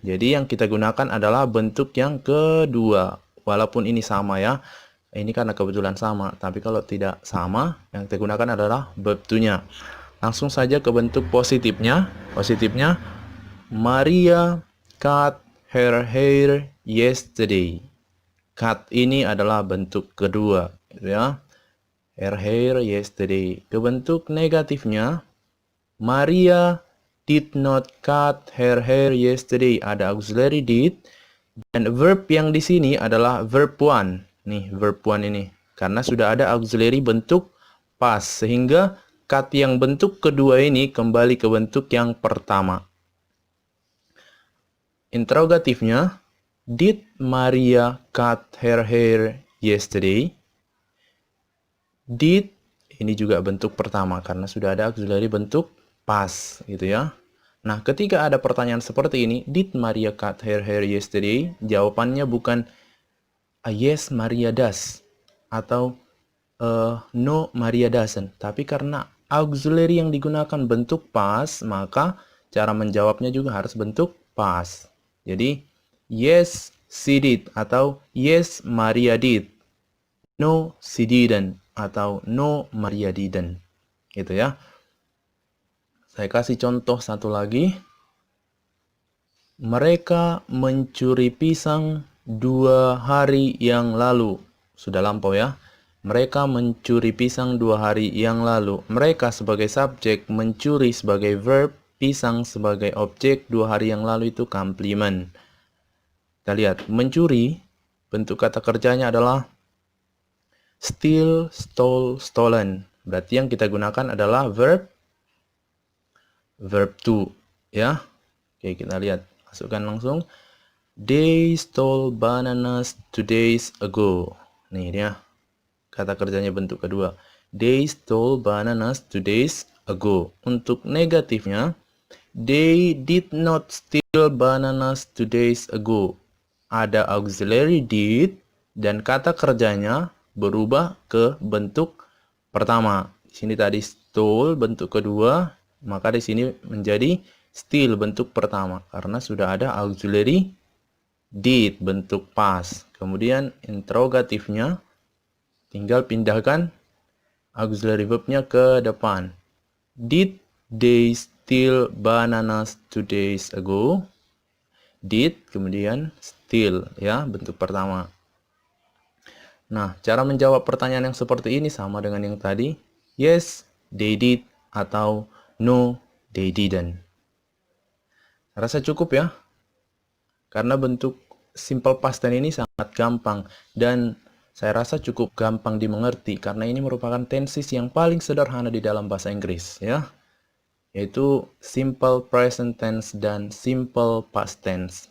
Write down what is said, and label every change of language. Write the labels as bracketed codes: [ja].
[id] Jadi yang kita gunakan adalah bentuk yang kedua. Walaupun ini sama ya. Ini karena kebetulan sama. Tapi kalau tidak sama, yang kita gunakan adalah verb to-nya. Langsung saja ke bentuk positifnya. [en] Positifnya, Maria cut her hair yesterday. [id] Cut ini adalah bentuk kedua, gitu ya. [en] Her hair yesterday. [id] Ke bentuk negatifnya, [en] Maria did not cut her hair yesterday. [id] Ada auxiliary did. Dan verb yang di sini adalah verb one. Nih, verb one ini. Karena sudah ada auxiliary bentuk past. Sehingga cut yang bentuk kedua ini kembali ke bentuk yang pertama. [en] Interrogatifnya, did Maria cut her hair yesterday? [id] Did, ini juga bentuk pertama. Karena sudah ada auxiliary bentuk pas, gitu ya. Nah, ketika ada pertanyaan seperti ini, [en] did Maria cut her hair yesterday? [id] Jawabannya bukan [en] yes, Maria does, atau no, Maria doesn't. [id] Tapi karena auxiliary yang digunakan bentuk pas, maka cara menjawabnya juga harus bentuk pas. [en] Jadi, yes, she did, atau yes, Maria did. No, she didn't, atau no, Maria didn't. [id] Gitu ya. Saya kasih contoh satu lagi. Mereka mencuri pisang 2 hari yang lalu. Sudah lampau ya. Mereka mencuri pisang 2 hari yang lalu. Mereka sebagai subjek, mencuri sebagai verb, pisang sebagai objek, 2 hari yang lalu itu complement. Kita lihat, mencuri, bentuk kata kerjanya adalah steal, stole, stolen. Berarti yang kita gunakan adalah verb to, ya. Oke, kita lihat. Masukkan langsung. [en] They stole bananas 2 days ago. [id] Nih dia. kata kerjanya bentuk kedua. [en] They stole bananas 2 days ago. [id] Untuk negatifnya, [en] they did not steal bananas 2 days ago. [id] Ada auxiliary did dan kata kerjanya berubah ke bentuk pertama. Di sini tadi stole bentuk kedua, maka di sini menjadi steal bentuk pertama karena sudah ada auxiliary did bentuk past. Kemudian interrogatifnya tinggal pindahkan auxiliary verbnya ke depan. [en] Did they steal bananas 2 days ago? [id] Did, kemudian steal, ya, bentuk pertama. Nah, cara menjawab pertanyaan yang seperti ini sama dengan yang tadi. [en] Yes, they did, atau no, they didn't. [id] Rasa cukup ya? Karena bentuk simple past tense ini sangat gampang dan saya rasa cukup gampang dimengerti karena ini merupakan tenses yang paling sederhana di dalam bahasa Inggris, ya. Yaitu simple present tense dan simple past tense.